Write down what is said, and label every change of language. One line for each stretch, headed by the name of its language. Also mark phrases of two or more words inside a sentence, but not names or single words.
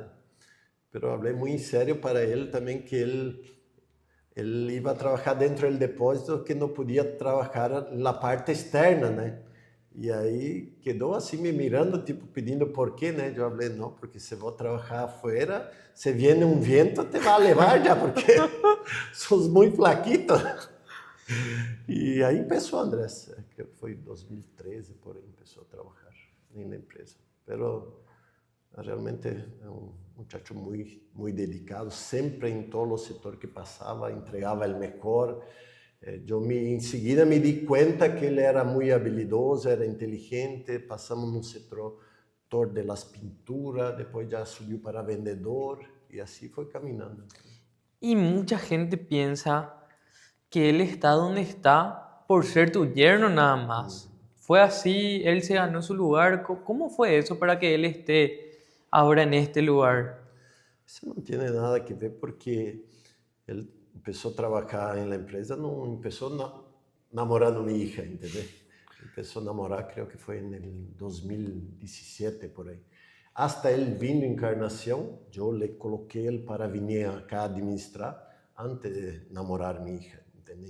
Portuguese: Pero falei muito sério para ele também que ele ia trabalhar dentro do depósito, que não podia trabalhar na parte externa, né? E aí quedou assim me mirando, tipo pedindo por quê, né? Eu falei, não, porque se vou trabalhar
Spanish: afuera, se viene
Portuguese: um vento, te vai levar já, porque sos muito flaquito. E aí começou Andrés, que foi em 2013, por aí, começou a trabalhar na empresa. Pero realmente é um muchacho muito dedicado, sempre em todo o setor que passava, entregava o melhor.
Spanish: Enseguida me di cuenta que ele era muy habilidoso, era inteligente, pasamos
Portuguese: no setor
Spanish: de las pinturas, después ya subió para vendedor y así fue caminando. Y mucha gente piensa que él está donde está por ser tu yerno nada más. Fue así, él se ganó su lugar. ¿Cómo fue eso para que él esté ahora en este lugar?
Portuguese: Isso não tem nada que ver porque ele começou a trabalhar na empresa, não começou namorando minha hija, entendeu? Começou a namorar, creio que foi em 2017 por aí. Hasta ele vindo em Encarnação, eu le coloquei ele para vir acá administrar antes de namorar minha hija, entendeu?